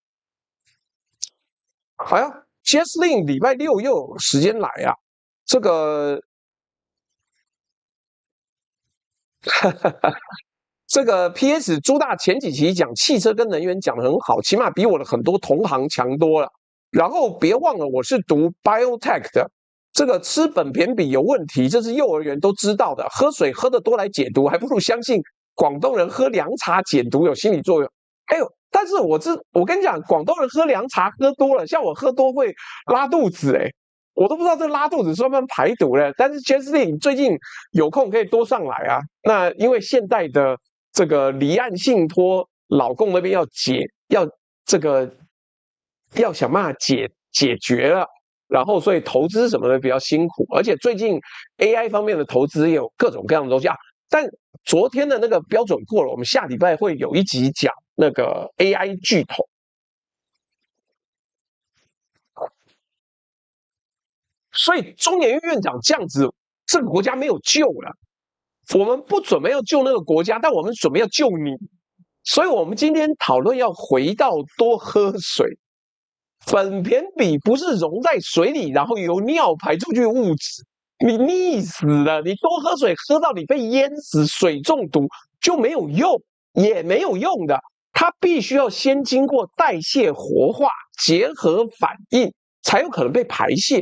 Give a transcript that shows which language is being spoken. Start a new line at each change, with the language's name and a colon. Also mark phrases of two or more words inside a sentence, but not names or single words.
Chinese: 好呀 ，Jesslyn 禮拜6又有時間來啊，這個。這個 PS 朱大前幾期講汽車跟能源講得很好，起碼比我的很多同行強多了。然後別忘了我是讀 Biotech 的，這個吃苯鈿比有問題，這是幼兒園都知道的。喝水喝得多來解毒，還不如相信廣東人喝涼茶解毒有心理作用。哎呦，但是我跟你講，廣東人喝涼茶喝多了，像我喝多會拉肚子哎。我都不知道這拉肚子算不算排毒了，但是 Jesslyn 最近有空可以多上來啊。那因為現代的這個離岸信託，老公那邊要想辦法解決了，然後所以投資什麼的比較辛苦，而且最近 AI 方面的投資也有各種各樣的東西啊。但昨天的那個標準過了，我們下禮拜會有一集講那個 AI 巨頭。所以中研院院長這樣子，這個國家沒有救了。我們不準備要救那個國家，但我們準備要救你。所以我們今天討論要回到多喝水。苯鈿比不是溶在水裡，然後由尿排出去的物質，你溺死了。你多喝水，喝到你被淹死，水中毒就沒有用，也沒有用的。它必須要先經過代謝活化、結合反應，才有可能被排泄。